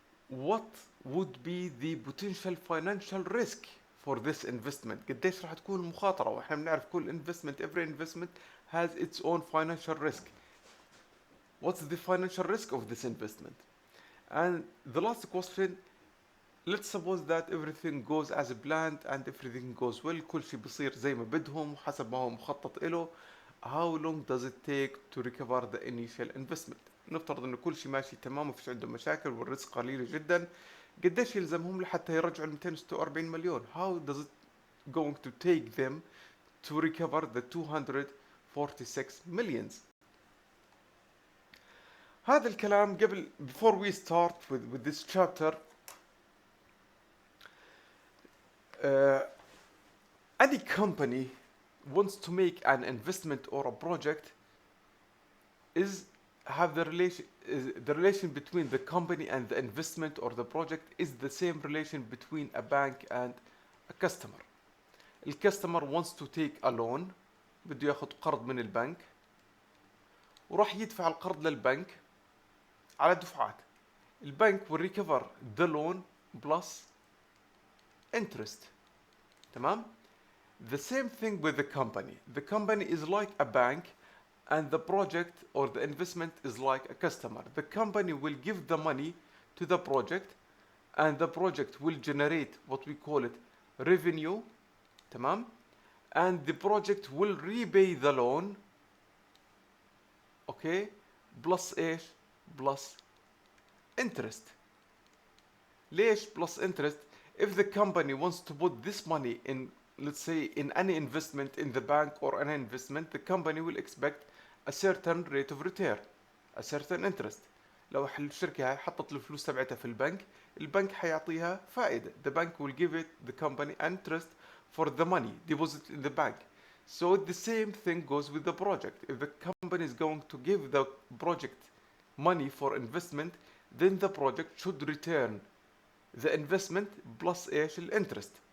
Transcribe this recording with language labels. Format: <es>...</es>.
<en>What would be the potential financial risk for this investment؟</en> <ar>قديش راح تكون المخاطرة؟ واحنا بنعرف كل</ar> <en>investment, every investment has its own financial risk. What's the financial risk of this investment? And the last question, let's suppose that everything goes as planned and everything goes well,</en> <ar>كل شيء بيصير زي ما بدهم وحسب ما هو مخطط له.</ar> <en>How long does it take to recover the initial investment؟</en> <ar>نفترض انه كل شيء ماشي تمام ومفيش عندهم مشاكل والرزق قليل جدا. قديش يلزمهم لحتى يرجعوا ال 246 مليون؟</ar> <en>How does it going to take them to recover the 246 millions?</en> <ar>هذا الكلام قبل</ar> <en>before we start with this chapter. Any company wants to make an investment or a project have the relation between the company and the investment or the project is the same relation between a bank and a customer. The customer wants to take a loan,</en> <ar>بده ياخذ قرض من البنك وراح يدفع القرض للبنك على دفعات.</ar> <en>البنك will recover the loan plus interest.</en> <ar>تمام؟</ar> <en>The same thing with the company. The company is like a bank and the project or the investment is like a customer. The company will give the money to the project and the project will generate what we call it revenue.</en> <ar>تمام؟</ar> <en>And the project will repay the loan. Okay? plus</en> <ar>ايش؟</ar> <en>plus interest. ليش plus interest؟ If the company wants to put this money in, let's say, in any investment in the bank or any investment, the company will expect a certain rate of return, a certain interest.</en> <ar>لو الشركة هاي حطت الفلوس تبعتها في البنك حيعطيها فائدة.</ar> <en>The bank will give it the company interest for the money deposited in the bank. So the same thing goes with the project. If the company is going to give the project money for investment, then the project should return the investment plus</en> <ar>ايش الانترست.</ar>